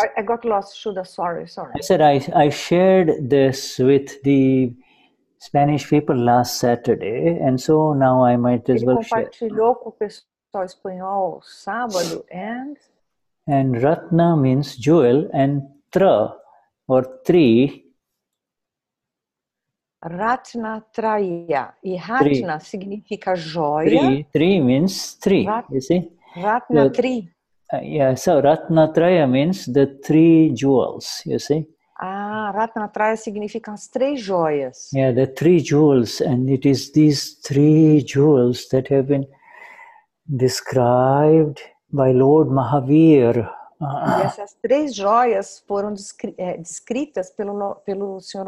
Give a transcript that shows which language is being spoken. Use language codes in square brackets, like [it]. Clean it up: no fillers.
[en] I got lost, Shuddha, sorry. I said I shared this with the Spanish people last Saturday, and so now I might as well share. [pt] Compartilhou com o pessoal espanhol sábado, [en] and Ratna means jewel, and Tra or three. [pt] Ratna Traya. E Ratna significa joia. [en] Three means three, you see. [sa] Ratna Tri. [en] So Ratna Traya means the three jewels, you see. [pt] Ratna Traya significa as três joias. [en] Yeah, the three jewels, and it is these three jewels that have been described by Lord Mahavir. [pt] E essas três joias foram descritas pelo Sr.